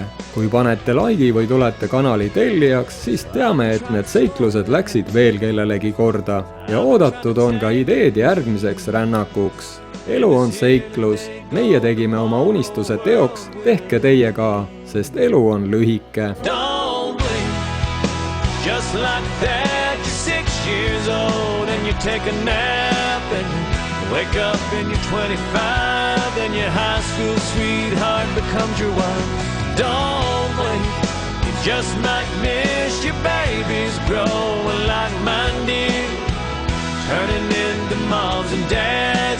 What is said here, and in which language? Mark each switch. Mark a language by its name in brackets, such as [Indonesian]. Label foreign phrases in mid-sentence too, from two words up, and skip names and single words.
[Estonian] Kui panete laigi või tulete kanali tellijaks, siis teame, et need seiklused läksid veel kellelegi korda ja oodatud on ka ideed järgmiseks rännakuks. Elu on seiklus, meie tegime oma unistuse teoks, tehke teie ka, sest elu on lühike. [English] Don't blink, just like that, you're 6 years old and you take a nap and you wake up and you're 25 and your high school sweetheart becomes your wife. Don't blink, you just might miss your babies growing like mine did, turning into moms and dads.